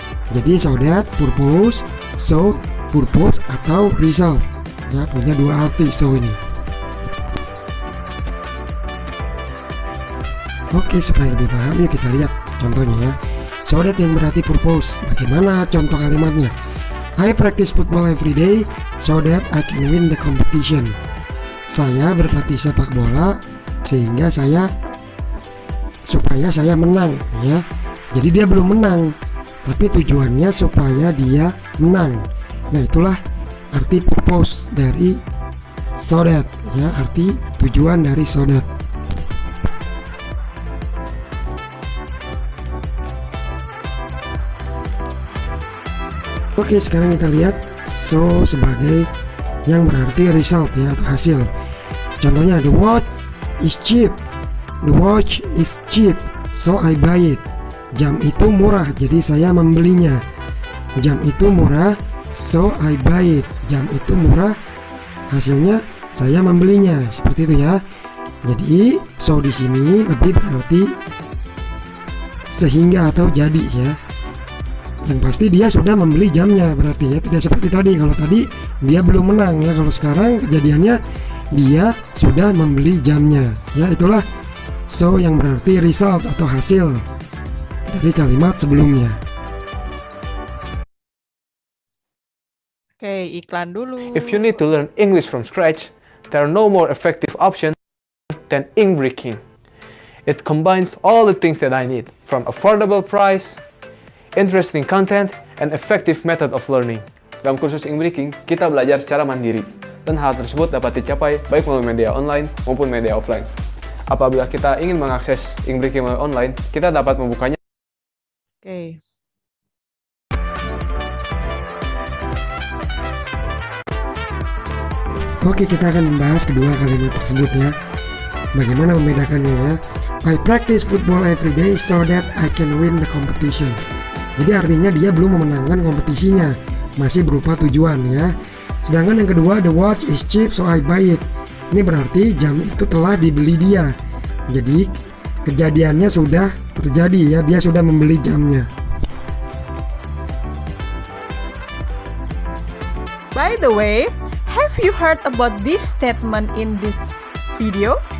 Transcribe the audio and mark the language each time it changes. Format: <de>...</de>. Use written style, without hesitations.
<id>Jadi so that, purpose, so, purpose atau result ya, punya dua arti so ini. Oke, supaya lebih paham yuk kita lihat contohnya ya. So that yang berarti purpose. Bagaimana contoh kalimatnya?</id> <en>I practice football every day so that I can win the competition.</en> <id>Saya berlatih sepak bola sehingga supaya saya menang ya. Jadi dia belum menang, tapi tujuannya supaya dia menang. Nah, itulah arti purpose dari so that ya, arti tujuan dari so that. Oke, sekarang kita lihat so sebagai yang berarti result ya, atau hasil.</id> <en>Contohnya, the watch is cheap. The watch is cheap, so I buy it.</en> <id>Jam itu murah, jadi saya membelinya. Jam itu murah,</id> <en>so I buy it.</en> <id>Jam itu murah, hasilnya saya membelinya. Seperti itu ya. Jadi so di sini lebih berarti sehingga atau jadi ya. Yang pasti dia sudah membeli jamnya, berarti ya, tidak seperti tadi. Kalau tadi dia belum menang ya, kalau sekarang kejadiannya dia sudah membeli jamnya ya. Itulah so yang berarti result atau hasil dari kalimat sebelumnya. Oke, iklan dulu.</id> <en>If you need to learn English from scratch, there are no more effective option than Ingbreaking. It combines all the things that I need, from affordable price, interesting content, and effective method of learning.</en> <id>Dalam kursus Ingbreaking, kita belajar secara mandiri, dan hal tersebut dapat dicapai baik melalui media online maupun media offline. Apabila kita ingin mengakses Ingbreaking melalui online, kita dapat membukanya. Oke. Oke, kita akan membahas kedua kalimat tersebut ya. Bagaimana membedakannya ya?</id> <en>I practice football every day so that I can win the competition.</en> <id>Jadi artinya dia belum memenangkan kompetisinya, masih berupa tujuan ya. Sedangkan yang kedua,</id> <en>the watch is cheap so I buy it.</en> <id>Ini berarti jam itu telah dibeli dia. Jadi kejadiannya sudah terjadi ya, dia sudah membeli jamnya.</id> <en>By the way, have you heard about this statement in this video?</en>